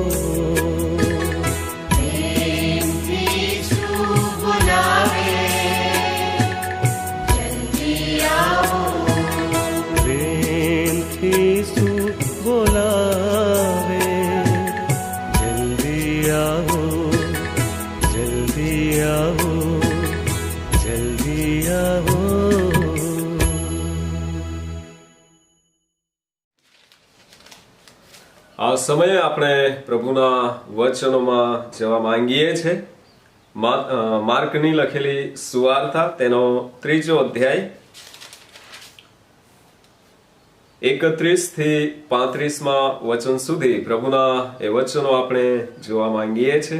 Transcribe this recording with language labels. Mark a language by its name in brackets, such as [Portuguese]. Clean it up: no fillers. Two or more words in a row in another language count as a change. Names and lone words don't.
[Gujarati] પ્રેમ થી શું બોલાવે [Hindi] जल्दी आओ जल्दी आओ जल्दी आओ [Gujarati] આ સમયે આપણે પ્રભુના વચનોમાં જવા માંગીએ છીએ. માર્કની લખેલી સુવાર્તા તેનો 3 અધ્યાય 31 થી 35 વચન સુધી પ્રભુના એ વચનો આપણે જોવા માંગીએ છીએ.